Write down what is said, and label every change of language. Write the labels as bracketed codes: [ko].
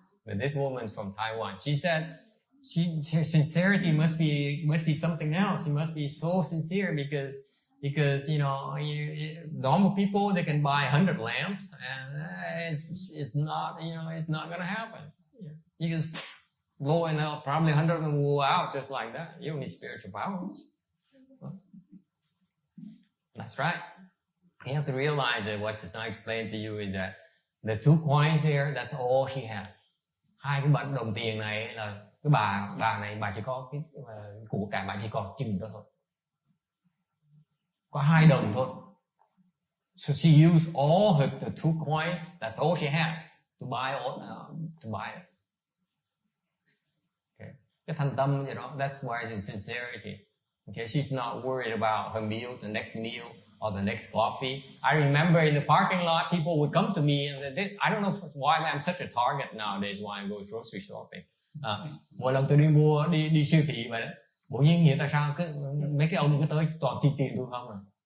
[en] But this woman's from Taiwan. She said her sincerity must be something else. She must be so sincere because you know, normal people, they can buy 100 lamps and it's not, you know, it's not gonna happen. You just blow it out, probably 100 of them will go out just like that. You don't need spiritual powers. That's right. You have to realize that what she's not explaining to you is that the 2 coins there, that's all she has. [vi] 2 cái bận đồng tiền này là cái bà này bà chỉ có cái của cải bà chỉ có chừng đó thôi. Có 2 đồng thôi. [en] So she used all the 2 coins. That's all she has to buy it. Okay. [vi] Cái thành tâm gì đó. [en] That's why it's sincerity. Okay. She's not worried about her meal, the next meal, or the next coffee. I remember in the parking lot, people would come to me and I don't know why I'm such a target nowadays when I go grocery shopping. [vi] Mỗi lần tôi đi siêu thị vậy đó, bỗng nhiên nghĩ tại sao mấy cái ông cứ tới toàn xin tiền tôi không à?